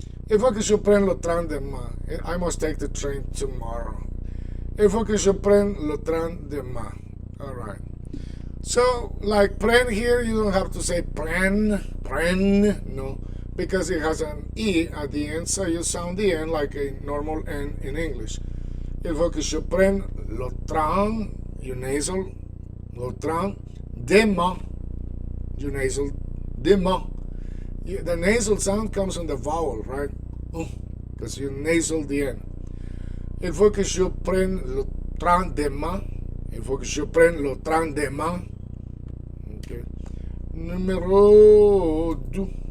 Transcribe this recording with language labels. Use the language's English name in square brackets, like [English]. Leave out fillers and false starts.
[French] Il faut que je prenne le train demain. [English] I must take the train tomorrow. [French] Il faut que je prenne le train demain. [English] All right. So, like prenne here, you don't have to say prenne, no, because it has an E at the end, so you sound the N like a normal N in English. [French] Il faut que je prenne le train, [English] you nasal, [French] le train, demain, you nasal, demain. [English] The nasal sound comes from the vowel, right? Because you nasal the N. [French] Il faut que je prenne le train demain. Il faut que je prenne le train demain. Okay. Numéro 2.